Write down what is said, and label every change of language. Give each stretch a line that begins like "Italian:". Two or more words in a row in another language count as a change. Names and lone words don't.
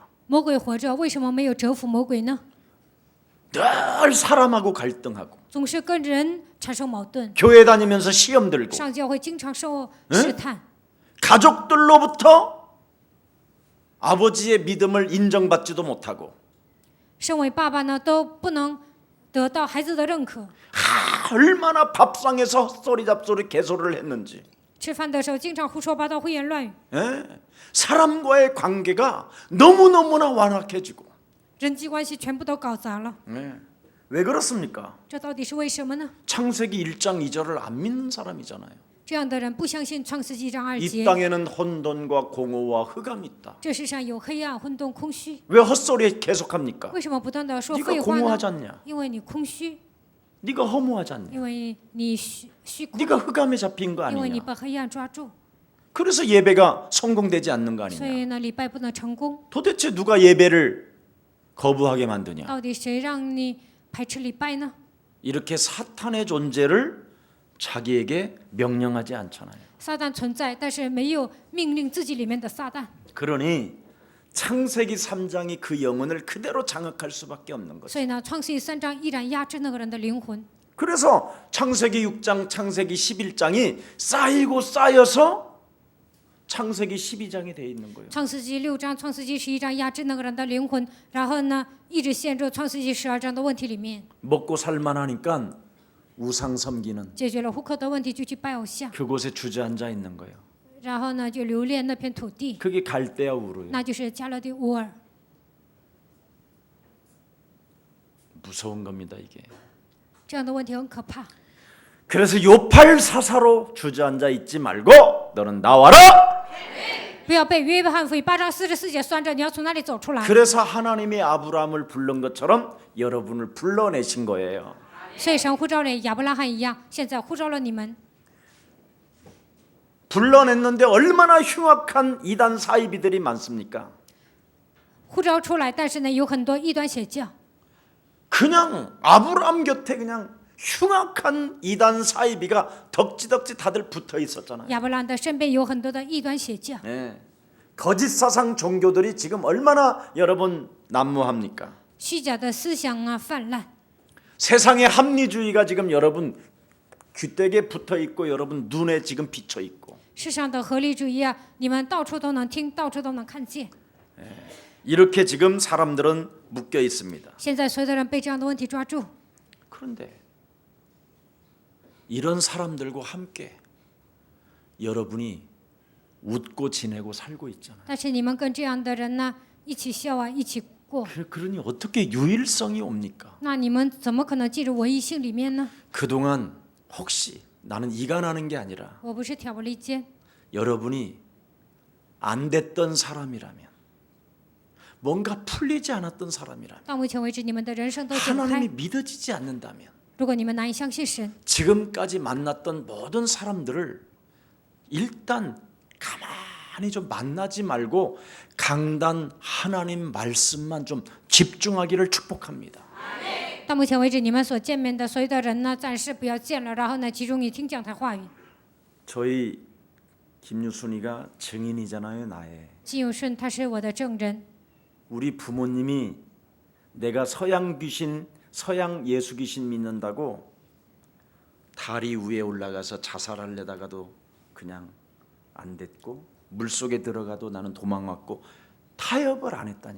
Chinese: 魔鬼活着，为什么没有折服魔鬼呢？
Korean: 늘 사람하고 갈등하고
Chinese: 总是跟人产生矛盾，
Korean: 교회 다니면서 시험 들고
Chinese: 上教会经常受试探，
Korean: 가족들로부터 아버지의 믿음을 인정받지도 못하고
Chinese: 身为爸爸呢都不能得到孩子的认可。
Korean: 얼마나 밥상에서 헛소리 잡소리 개소리를 했는지
Chinese: 吃饭的时候经常胡说八道、胡言乱语，
Korean: 사람과의 관계가 너무너무나 완악해지고
Chinese: 人际关系全部都搞砸了。
Korean: 왜 그렇습니까?
Chinese: 这到底是为什么呢？
Korean: 창세기 1장 2절을 안 믿는 사람이잖아요.
Chinese: 这样的人不相信创世纪章2
Korean: 이
Chinese: 节，
Korean: 땅에는 혼돈과 공허와 흑암이 있다.
Chinese: 这世上有黑暗、混沌、空虚。
Korean: 왜 헛소리 계속합니까?
Chinese: 为什么不断的说
Korean: 네가
Chinese: 废话呢？
Korean: 공허하지 않냐?
Chinese: 因为你空虚，
Korean: 네가 허무하지 않냐?
Chinese: 因为你虚空，
Korean: 네가 흑암에 잡힌 거
Chinese: 因为你
Korean: 아니냐?
Chinese: 把黑暗抓住，
Korean: 그래서 예배가 성공되지 않는 거
Chinese: 所
Korean: 아니냐?
Chinese: 以呢，礼拜不能成功。
Korean: 도대체 누가 예배를 거부하게 만드냐?
Chinese: 到底谁让你排斥礼拜呢？
Korean: 이렇게 사탄의 존재를 자기에게 명령하지 않잖아요.
Chinese: 撒旦存在，但是没有命令自己里面的撒旦。
Korean: 그러니 창세기 3장이 그 영혼을 그대로 장악할 수밖에 없는 거죠.
Chinese: 所以呢，创世纪3章依然压制那个人的灵魂。
Korean: 그래서 창세기 6장, 창세기 11장이 쌓이고 쌓여서 창세기 12장이 돼 있는 거예요.
Chinese: 创世纪6章、创世纪11章压制那个人的灵魂，然后呢，一直陷入创世纪12章的问题里面。
Korean: 먹고 살만하니까 우상 섬기는
Chinese: 解决了户口的问题，就去拜偶像，
Korean: 그곳에 주저앉아 있는 거예요.
Chinese: 然后呢，就留恋那片土地，
Korean: 그게 갈대아 우르예요.
Chinese: 那就是加勒底乌尔。
Korean: 무서운 겁니다, 이게.
Chinese: 这样的问题很可怕。
Korean: 그래서 요팔 사사로 주저앉아 있지 말고 너는 나와라.
Chinese: 不要被约翰福音8章44节拴着，你要从那里走出来。
Korean: 그래서 하나님이 아브라함을 부른 것처럼 여러분을 불러내신 거예요.
Chinese: 所以神呼召了亚伯拉罕一样，现在呼召了你们。
Korean: 불러냈는데 얼마나 흉악한 이단 사이비들이 많습니까?
Chinese: 呼召出来，但是呢，有很多异端邪教。
Korean: 그냥 아브라함 곁에 그냥 흉악한 이단 사이비가 덕지덕지 다들 붙어 있었잖아요.
Chinese: 亚伯拉罕的身边有很多的异端邪教，
Korean: 네. 거짓 사상 종교들이 지금 얼마나 여러분 난무합니까?
Chinese: 虚假的思想啊泛滥。
Korean: 세상의 합리주의가 지금 여러분 귀때기에 붙어 있고 여러분 눈에 지금 비쳐 있고
Chinese: 世上的合理主义啊，你们到处都能听，到处都能看见。
Korean: 이렇게 지금 사람들은 묶여 있습니다.
Chinese: 现在所有的人被这样的问题抓住，
Korean: 그런데 이런 사람들과 함께 여러분이 웃고 지내고 살고 있잖아요.
Chinese: 但是你们跟这样的人呢一起笑啊，一起过，
Korean: 그러니 어떻게 유일성이 옵니까?
Chinese: 那你们怎么可能进入唯一性里面呢？
Korean: 그동안 혹시 나는 이가 나는 게 아니라
Chinese: 我不是挑拨离间，
Korean: 여러분이 안 됐던 사람이라면 뭔가 풀리지 않았던 사람이라면
Chinese: 到目前为止你们的人生都解不
Korean: 하나님이
Chinese: 开。
Korean: 믿어지지 않는다면
Chinese: 如果你们难以相信神，
Korean: 지금까지 만났던 모든 사람들을 일단 가만히 좀 만나지 말고 강단 하나님 말씀만 좀 집중하기를 축복합니다.
Chinese: 到目前为止你们所见面的所有的人呢，暂时不要见了，然后呢，集中于听讲台话语。
Korean: 저희 김유순이가 증인이잖아요, 나의.
Chinese: 金永顺他是我的证人，
Korean: 우리 부모님이 내가 서양 귀신, 서양 예수 귀신 믿는다고 다리 위에 올라가서 자살하려다가도 그냥 안 됐고 물속에 들어가도 나는 도망왔고 타협을 안 했다니까.